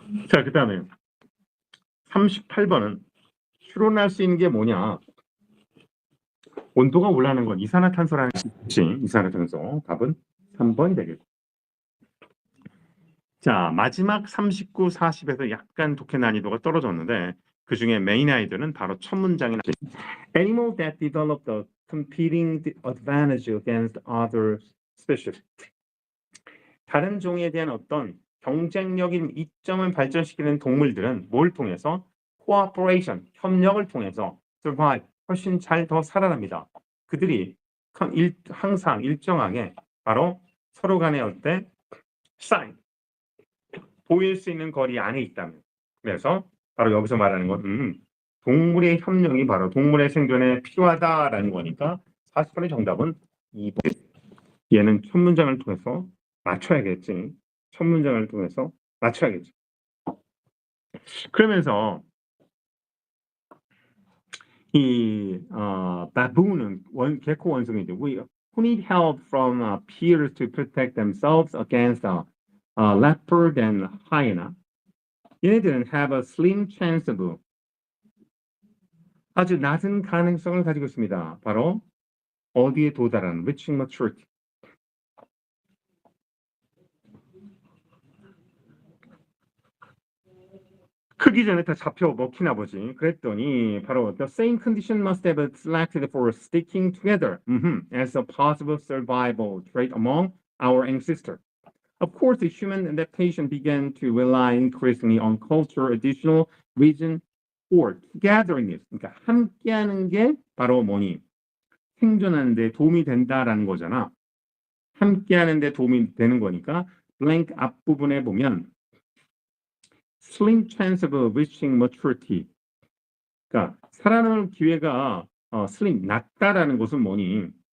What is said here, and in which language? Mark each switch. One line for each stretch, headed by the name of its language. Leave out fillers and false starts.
Korean: 자, 그다음에 38번은 추론할 수 있는 게 뭐냐? 온도가 올라가는 건 이산화탄소라는 뜻이지. 이산화탄소. 답은 3번이 되겠고. 자, 마지막 39, 40에서 약간 독해 난이도가 떨어졌는데 그 중에 메인 아이들은 바로 첫 문장이 나지.
English: Animals that develop the competing advantage against other species.
Korean: 다른 종에 대한 어떤 경쟁력인 이점을 발전시키는 동물들은 뭘 통해서? cooperation, 협력을 통해서 survive, 훨씬 잘 더 살아납니다. 그들이 항상 일정하게 바로 서로 간의 어때? sign, 보일 수 있는 거리 안에 있다면. 그래서 바로 여기서 말하는 건 동물의 협력이 바로 동물의 생존에 필요하다라는 거니까 40번의 정답은 2번. 얘는 첫 문장을 통해서 맞춰야겠지. 첫 문장을 통해서 맞춰야겠지. 그러면서 이 baboon은 개코 원숭이죠.
English: Who need help from peers to protect themselves against leopard and hyena. 얘네들은 have a slim chance of
Korean: 아주 낮은 가능성을 가지고 있습니다. 바로 어디에 도달하는
English: reaching maturity.
Korean: 크기 전에 다 잡혀 먹히나 보지.
English: 그랬더니 바로 the same condition must have selected for sticking together as a possible survival trait among our ancestors. Of course, the human adaptation began to rely increasingly on culture, additional reason for togetherness.
Korean: 그러니까 함께하는 게 바로 뭐니? 생존하는 데 도움이 된다라는 거잖아. 함께하는 데 도움이 되는 거니까 blank 앞부분에 보면
English: slim chance of reaching maturity.
Korean: 그러니까 살아남을 기회가 slim 낮다라는 것은 뭐니?